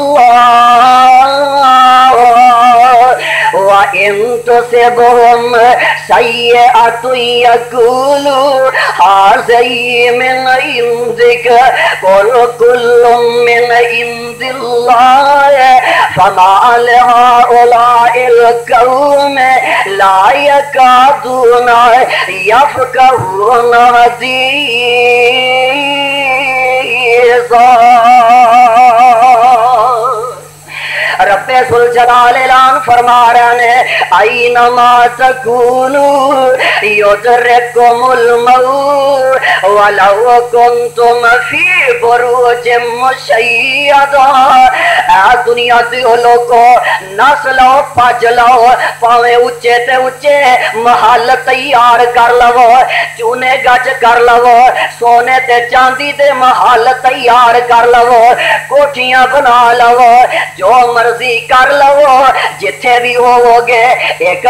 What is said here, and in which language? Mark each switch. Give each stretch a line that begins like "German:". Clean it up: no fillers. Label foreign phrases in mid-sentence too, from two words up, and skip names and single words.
Arabic: اللَّهِ وَإِن تُصِبْهُمْ سَيِّئَةٌ يَقُولُوا هَٰذِهِ مِنْ عِندِكَ قُلْ كُلٌّ مِنْ عِندِ اللَّهِ فَمَا لِهَٰؤُلَاءِ الْقَوْمِ لَا يَكَادُونَ يَفْقَهُونَ حَدِيثًا
Urdu: ربے ذو الجلال اعلان فرما رہے ہیں
Arabic: أينما تكونوا يدرككم الموت ولو كنتم في بروج مشيدة.
Punjabi: دنیا دے لوگو نس لو بھج لو بھاوے اچے تے اچے محل تیار کر لوو چونے گچ کر لوو سونے تے چاندی دے محل تیار کر لوو کوٹھیاں بنا لوو جو مرضی کر لوو جتھے بھی ہووو گے اک